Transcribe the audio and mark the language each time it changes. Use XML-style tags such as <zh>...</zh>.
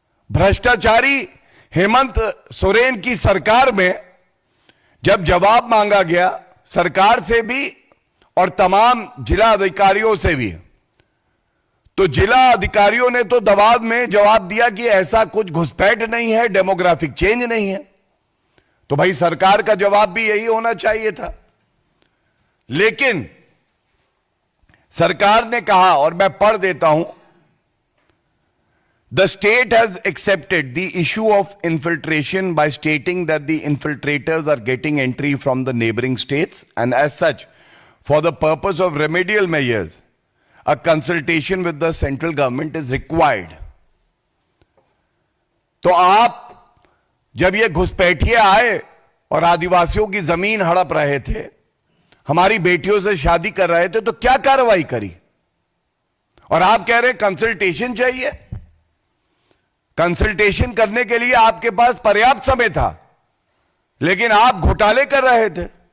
<hi>भ्रष्टाचारी हेमंत सोरेन की सरकार में जब जवाब मांगा गया सरकार से भी और तमाम जिला अधिकारियों से भी, तो जिला अधिकारियों ने तो दबाव में जवाब दिया कि ऐसा कुछ घुसपैठ नहीं है, डेमोग्राफिक चेंज नहीं है। तो भाई सरकार का जवाब भी यही होना चाहिए था। लेकिन सरकार ने कहा, और मैं पढ़ देता हूं,</hi> <en>The state has accepted the issue of infiltration by stating that the infiltrators are getting entry from the neighboring states, and as such, for the purpose of remedial measures, a consultation with the central government is required.</en> <hi>तो आप जब ये घुसपैठिए आए और आदिवासियों की जमीन हड़प रहे थे, हमारी बेटियों से शादी कर रहे थे, तो क्या कार्रवाई करी? और आप कह रहे कंसल्टेशन चाहिए। कंसल्टेशन करने के लिए आपके पास पर्याप्त समय था, लेकिन आप घोटाले कर रहे थे।</hi>